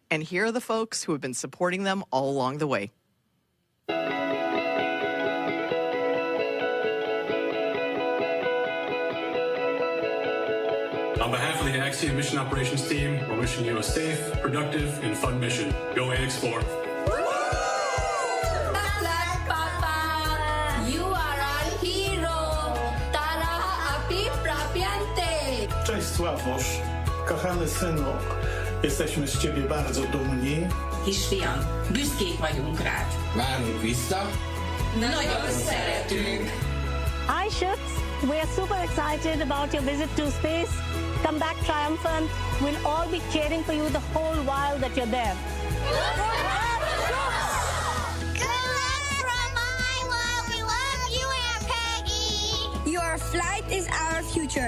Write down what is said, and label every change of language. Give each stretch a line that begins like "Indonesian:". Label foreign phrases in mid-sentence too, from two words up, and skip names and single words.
English: And here are the folks who have been supporting them all along the way. On behalf of the Axiommission operations team, we're wishing you a safe, productive, and fun mission. Go AX4.
Polish: Cześć Sławosz, kochany synu, jesteśmy z ciebie bardzo dumni.
Hungarian: Kisfiam, büszkék vagyunk rád. Várunk vissza. Nagyon szeretünk.
English: Hi Shooks, we are super excited about your visit to space. Come back triumphant. We'll all be cheering for you the whole while that you're there. Your flight is our future.